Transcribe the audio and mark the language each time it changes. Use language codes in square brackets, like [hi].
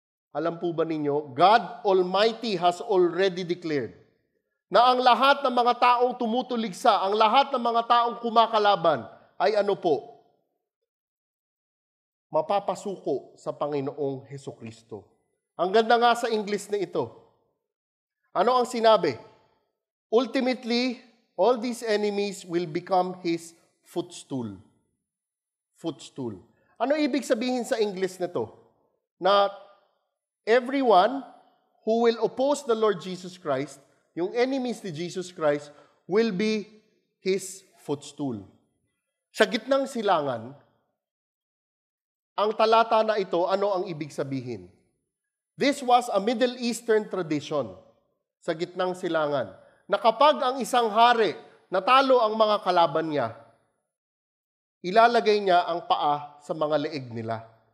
[tl] Alam po ba ninyo, [en] God Almighty has already declared [tl] na ang lahat ng mga taong tumutuligsa, ang lahat ng mga taong kumakalaban ay ano po? Mapapasuko sa Panginoong Hesukristo. Ang ganda nga sa English na ito. Ano ang sinabi? [en] Ultimately, all these enemies will become His footstool. Footstool. [tl] Ano ibig sabihin sa English nito? Na [en] everyone who will oppose the Lord Jesus Christ, yung enemies ni Jesus Christ, will be His footstool. [tl] Sa gitnang silangan, ang talata na ito, ano ang ibig sabihin? [en] This was a Middle Eastern tradition [tl] sa gitnang silangan, na kapag ang isang hari natalo ang mga kalaban niya, ilalagay niya ang paa sa mga leeg nila.